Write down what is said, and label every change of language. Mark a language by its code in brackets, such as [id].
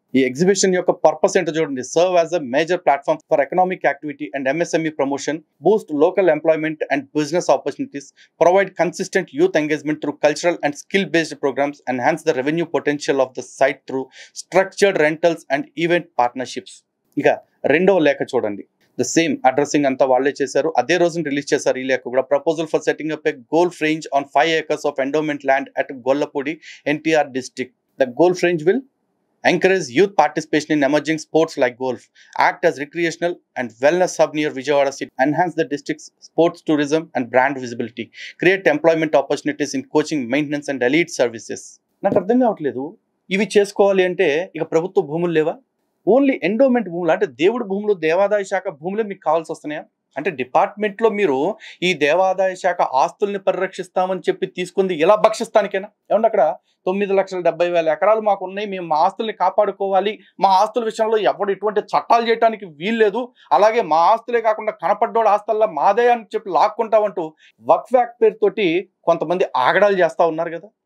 [te] ఈ ఎగ్జిబిషన్ యొక్క పర్పస్ ఏంటో చూడండి. [en] Serve as a major platform for economic activity and MSME promotion, boost local employment and business opportunities, provide consistent youth engagement through cultural and skill based programs, enhance the revenue potential of the site through structured rentals and event partnerships. [te] ఇక రెండవ లేఖ చూడండి. [en] the same addressing [te] అంతా వాళ్ళే చేశారు. అదే రోజున release చేశారు ఈ లేఖ కూడా. [en] Proposal for setting up a golf range on 5 acres of endowment land at Gollapudi NTR district. The golf range will encourage youth participation in emerging sports like golf, act as recreational and wellness hub near Vijayawada city, enhance the district's sports tourism and brand visibility, create employment opportunities in coaching, maintenance and elite services. [te] నాకు అర్థం కావట్లేదు, ఇవి చేసుకోవాలి అంటే ఇక ప్రభుత్వ భూములు లేవా? ఓన్లీ ఎండోమెంట్ భూములు, అంటే దేవుడి భూములు, దేవాదాయ శాఖ భూములే మీకు కావాల్సి వస్తున్నాయా? అంటే డిపార్ట్మెంట్లో మీరు ఈ దేవాదాయ శాఖ ఆస్తుల్ని పరిరక్షిస్తామని చెప్పి తీసుకుంది ఇలా భక్షిస్తానికేనా? ఏమంటే అక్కడ 9,70,000 ఎకరాలు మాకు ఉన్నాయి, మేము మా ఆస్తుల్ని కాపాడుకోవాలి, మా ఆస్తుల విషయంలో ఎవరు ఎటువంటి చట్టాలు చేయడానికి వీల్లేదు, అలాగే మా ఆస్తులే కాకుండా కనపడ్డోడు ఆస్తుల్లో మాదే అని చెప్పి లాక్కుంటామంటూ వక్ఫ్ యాక్ట్ పేరుతోటి కొంతమంది ఆగడాలు చేస్తూ ఉన్నారు కదా.